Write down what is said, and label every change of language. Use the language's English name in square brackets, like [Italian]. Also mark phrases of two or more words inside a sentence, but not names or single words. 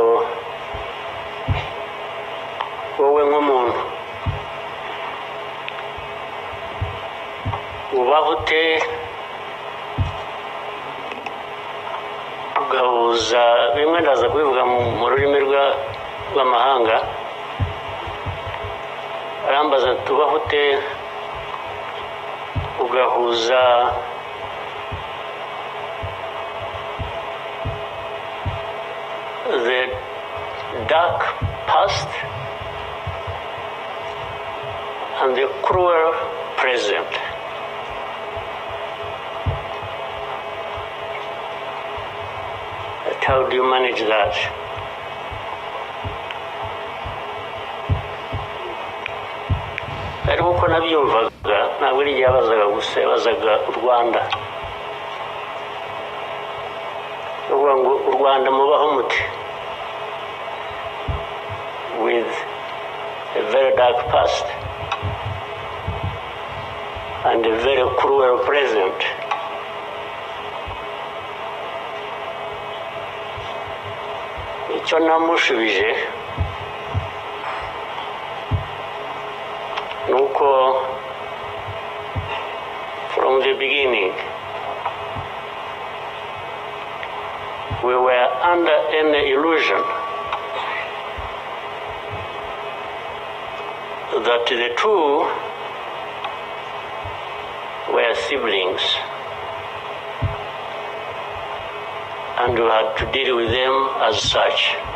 [Kinyarwanda] wowe nk'umuntu ubaho ute ugahuza bimwe, ndaza kubivuga mu rurimi rw'amahanga, arambaza ati ubaho ute ugahuza [English] the dark past and the cruel present. How do you manage that? [Kinyarwanda] Ariko uko nabyumvaga ntabwo ari igihe yabazaga gusa, yabazaga u Rwanda. Uvuga ngo u Rwanda mubaho muti [English] with a very dark past and a very cruel present. [Kinyarwanda] Icyo namushubije nuko [English] from the beginning we were under an illusion that the two were siblings and we had to deal with them as such.